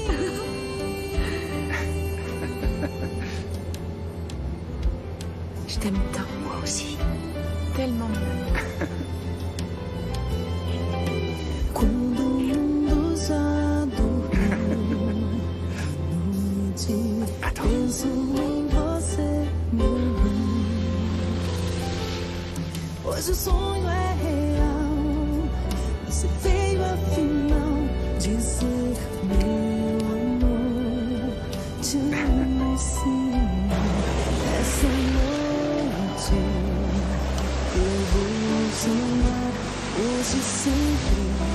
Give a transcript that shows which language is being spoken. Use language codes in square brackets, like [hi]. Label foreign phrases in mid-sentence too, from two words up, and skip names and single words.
[fr] Je t'aime tant. Moi aussi. Tellement, mon amour. Attends. [pt] Mas o sonho é real. Você veio afinal dizer meu amor. Te amo assim. Essa noite eu vou te amar hoje e sempre.